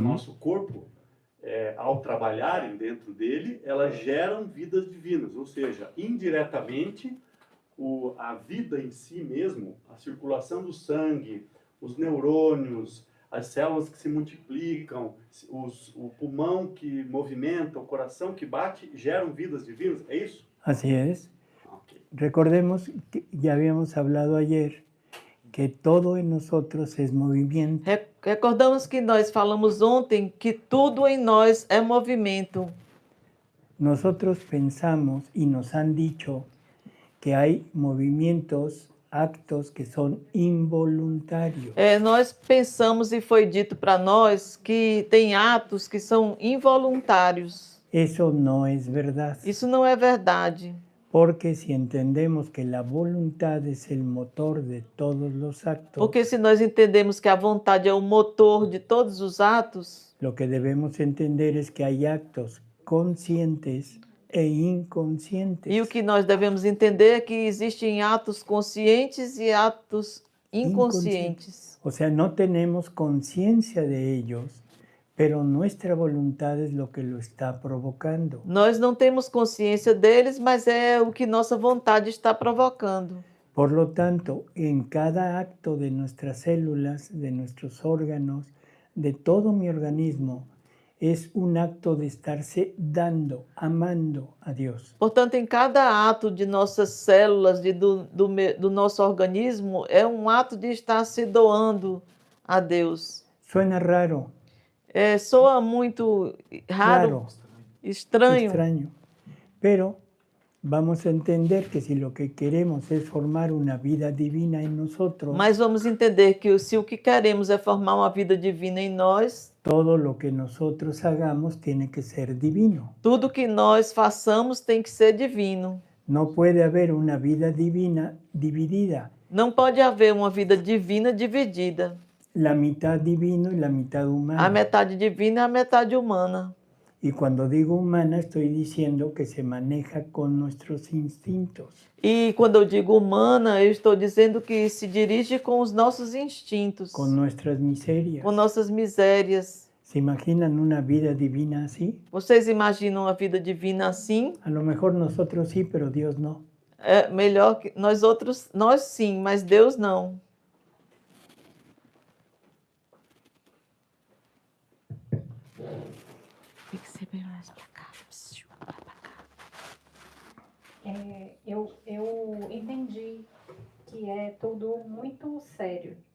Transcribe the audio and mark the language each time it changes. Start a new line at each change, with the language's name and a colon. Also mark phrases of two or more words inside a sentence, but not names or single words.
Portuguese: nosso corpo, ao trabalharem dentro dele, elas geram vidas divinas, ou seja, indiretamente, a vida em si mesmo, a circulação do sangue, os neurônios, as células que se multiplicam, o pulmão que movimenta, o coração que bate, geram vidas divinas, é isso?
Spanish: Así es. Ok. Recordemos que ya habíamos hablado ayer que todo en nosotros es movimiento.
Portuguese: Recordamos que nós falamos ontem que tudo em nós é movimento.
Spanish: Nosotros pensamos y nos han dicho que hay movimientos, actos que son involuntarios.
Portuguese: Nós pensamos e foi dito para nós que tem atos que são involuntários.
Spanish: Eso no es verdad,
Portuguese: Isso não é verdade.
Spanish: porque si entendemos que la voluntad es el motor de todos los actos,
Portuguese: Porque se nós entendemos que a vontade é o motor de todos os atos,
Spanish: lo que debemos entender es que hay actos conscientes e inconscientes.
Portuguese: e o que nós devemos entender é que existem atos conscientes e atos inconscientes.
Spanish: O sea, no tenemos conciencia de ellos, pero nuestra voluntad es lo que lo está provocando.
Portuguese: Nós não temos consciência deles, mas é o que nossa vontade está provocando.
Spanish: Por lo tanto, en cada acto de nuestras células, de nuestros órganos, de todo mi organismo, es un acto de estarse dando, amando a Dios.
Portuguese: Portanto, em cada ato de nossas células, do nosso organismo, é um ato de estar se doando a Deus.
Spanish: Suena raro,
Portuguese: Soa muito raro,
Spanish: claro,
Portuguese: estranho,
Spanish: extraño, pero vamos a entender que si lo que queremos es formar una vida divina en nosotros,
Portuguese: mas vamos entender que se o que queremos é formar uma vida divina em nós,
Spanish: todo lo que nosotros hagamos tiene que ser divino.
Portuguese: tudo que nós façamos tem que ser divino.
Spanish: No puede haber una vida divina dividida,
Portuguese: Não pode haver uma vida divina dividida.
Spanish: la mitad divino y la mitad
Portuguese: A
Spanish: humana.
Portuguese: metade divina e a metade humana.
Spanish: Y cuando digo humana estoy diciendo que se maneja con nuestros instintos.
Portuguese: E quando eu digo humana, eu estou dizendo que se dirige com os nossos instintos,
Spanish: Con nuestras miserias.
Portuguese: com nossas misérias.
Spanish: ¿Se imaginan una vida divina así?
Portuguese: Vocês imaginam a vida divina assim?
Spanish: A lo mejor nosotros sí, pero Dios no.
Portuguese: É melhor que nós outros, nós sim, mas Deus não. Tem que ser bem mais pra cá. Eu entendi que é tudo muito sério.